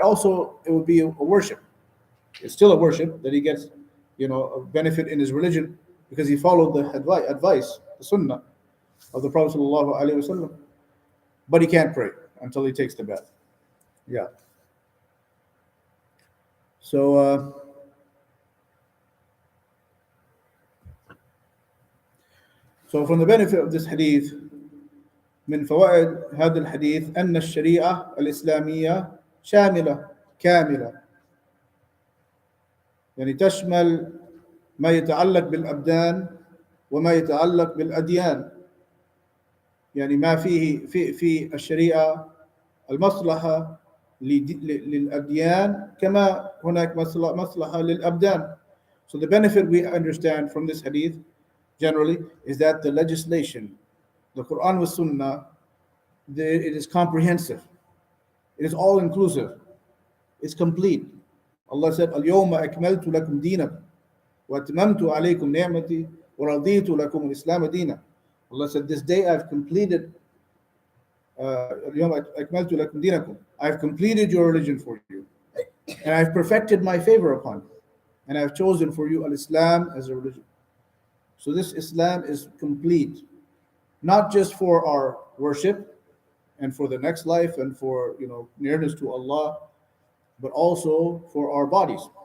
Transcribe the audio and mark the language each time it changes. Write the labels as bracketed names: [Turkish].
[English] Also, it would be a worship. It's still a worship that he gets, a benefit in his religion, because he followed the advice, the sunnah of the Prophet ﷺ. But he can't pray until he takes the bath. Yeah. So from the benefit of this hadith, [Arabic] من فوائد هذا الحديث أن الشريعة الإسلامية شاملة كاملة، يعني تشمل ما يتعلق بالأبدان وما يتعلق بالأديان. يعني ما فيه في الشريعة المصلحة للأديان كما هناك مصلحة للأبدان. [English] So the benefit we understand from this hadith generally is that the legislation, the Quran with Sunnah, it is comprehensive. It is all inclusive. It's complete. Allah said, [Arabic] اليوم أكملت لكم دينكم وأتممت عليكم نعمتي وَرَضِيتُ لَكُمُ الْإِسْلَامَ دِينًا. [English] Allah said, this day I've completed, [Arabic] الْيَوْمَ أَكْمَلْتُ لَكُمْ دِينَكُمْ. [English] I've completed your religion for you. And I've perfected my favor upon you. And I've chosen for you al-Islam as a religion. So this Islam is complete, not just for our worship and for the next life and for nearness to Allah, but also for our bodies.